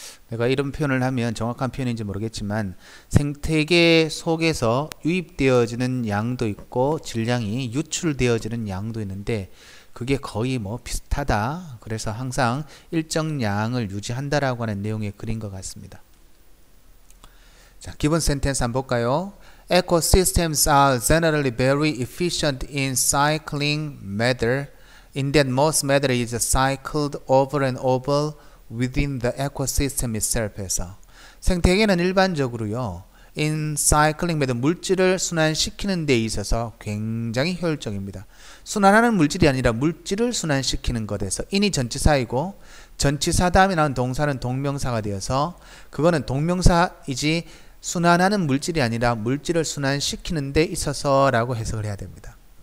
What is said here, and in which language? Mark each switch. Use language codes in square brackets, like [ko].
[ko] 내가 이런 표현을 하면 정확한 표현인지 모르겠지만 생태계 속에서 유입되어지는 양도 있고 질량이 유출되어지는 양도 있는데 그게 거의 뭐 비슷하다. 그래서 항상 일정 양을 유지한다라고 하는 내용의 글인 것 같습니다. 자, 기본 센텐스 한번 볼까요? [en] Ecosystems are generally very efficient in cycling matter, in that most matter is cycled over and over within the ecosystem itself. [ko] 해서 생태계는 일반적으로요, [en] in cycling matter, [ko] 물질을 순환시키는 데 있어서 굉장히 효율적입니다. 순환하는 물질이 아니라 물질을 순환시키는 것에서 in이 전치사이고 전치사 다음에 나온 동사는 동명사가 되어서 그거는 동명사이지 순환하는 물질이 아니라 물질을 순환시키는 데 있어서 라고 해석을 해야 됩니다.